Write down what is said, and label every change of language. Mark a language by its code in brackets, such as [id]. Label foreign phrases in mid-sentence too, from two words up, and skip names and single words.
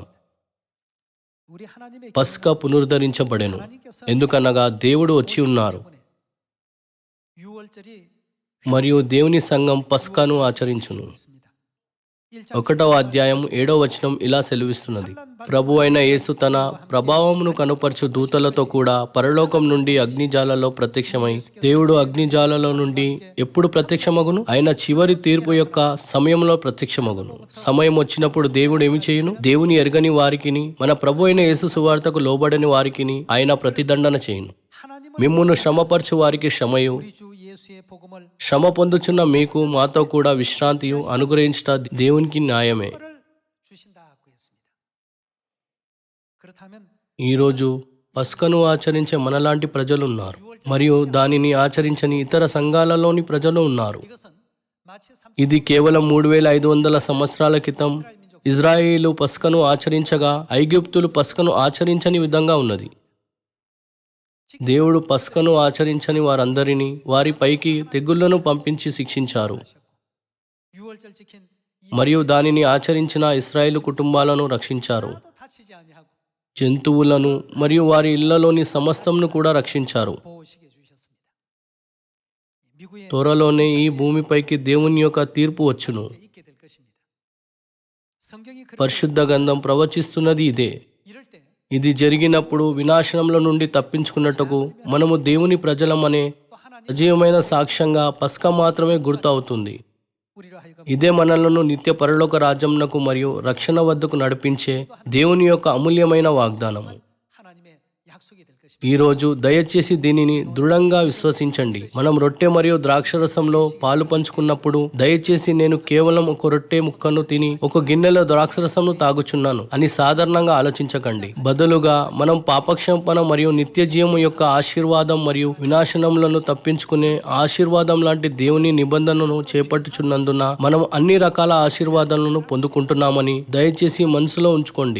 [ko] 우리 하나님의 [te] పస్క పునరుద్ధరించబడెను, [ko] 하나님께서 [te] ఎందుకనగా దేవుడు వచ్చి ఉన్నారు [ko] 6월절이 [te] మరియు దేవుని సంఘం పస్కాను ఆచరించును. [ko] 있습니다. [te] 1వ అధ్యాయం 7వ వచనం ఇలా సెలవిస్తున్నది. ప్రభు అయిన యేసు తన ప్రభావమును కనుపరచు దూతలతో కూడా పరలోకం నుండి అగ్నిజాలలో ప్రత్యక్షమై, దేవుడు అగ్నిజాలలో నుండి ఎప్పుడు ప్రత్యక్షమగును? ఆయన చివరి తీర్పు యొక్క సమయంలో ప్రత్యక్షమగును. సమయం వచ్చినప్పుడు దేవుడు ఏమి చేయును? దేవుని ఎరగని వారికిని మన ప్రభు అయిన యేసు సువార్తకు లోబడని వారికిని ఆయన ప్రతిదండన చేయును. [ko] 하나님은 [te] మిమ్మును శ్రమపరచు వారికి శ్రమయు, [ko] 우리 주 예수의 복음을 [te] శ్రమ పొందుచున్న మీకు మాతో కూడా విశ్రాంతియు అనుగ్రహించుట దేవునికి న్యాయమే. [ko] 를 주신다고 했습니다. 그렇다면 [te] ఈరోజు పస్కను ఆచరించే మనలాంటి ప్రజలు ఉన్నారు, మరియు దానిని ఆచరించని ఇతర సంఘాలలోని ప్రజలు ఉన్నారు. [ko] 이것은 마치 [te] ఇది కేవలం 3500 సంవత్సరాల క్రితం ఇజ్రాయేలు పస్కను ఆచరించగా ఐగుప్తులు పస్కను ఆచరించని విధంగా ఉన్నది. దేవుడు పస్కను ఆచరించని వారందరినీ వారి పైకి తెగుళ్లను పంపించి శిక్షించారు. [ko] 6월절 지킨 이 [te] మరియు దానిని ఆచరించిన ఇశ్రాయేలు కుటుంబాలను రక్షించారు. [ko] 하나도 다치지 아니하고 [te] జంతువులను మరియు వారి ఇళ్లలోని సమస్తంను కూడా రక్షించారు. [ko] 보호시켜 주셨습니다. 미국에 [te] త్వరలోనే ఈ భూమిపైకి దేవుని యొక్క తీర్పు వచ్చును. [ko] 있게 될 것입니다. 성경이 그렇게 [te] పరిశుద్ధ గ్రంథం ప్రవచిస్తున్నది ఇదే. [ko] 이럴 때 [te] ఇది జరిగినప్పుడు వినాశనంలో నుండి తప్పించుకున్నట్టుకు మనము దేవుని ప్రజలమనే [ko] 또 하나님 [te] సజీవమైన సాక్ష్యంగా పస్కా మాత్రమే గుర్తు అవుతుంది. [ko] 우리로 하여금 [te] ఇదే మనలను నిత్య పరలోక రాజ్యంనకు మరియు రక్షణ వద్దకు నడిపించే దేవుని యొక్క అమూల్యమైన వాగ్దానము. [ko] 하나님의 약속이 될 것입니다. [te] ఈరోజు దయచేసి దీనిని దృఢంగా విశ్వసించండి. మనం రొట్టె మరియు ద్రాక్షరసంలో పాలు పంచుకున్నప్పుడు దయచేసి నేను కేవలం ఒక రొట్టె ముక్కను తిని ఒక గిన్నెలో ద్రాక్షరసంను తాగుచున్నాను అని సాధారణంగా ఆలోచించకండి. బదులుగా మనం పాపక్షేపణ మరియు నిత్య జీవము యొక్క ఆశీర్వాదం మరియు వినాశనములను తప్పించుకునే ఆశీర్వాదం లాంటి దేవుని నిబంధనను చేపట్టుచున్నందున మనం అన్ని రకాల ఆశీర్వాదాలను పొందుకుంటున్నామని దయచేసి మనసులో ఉంచుకోండి.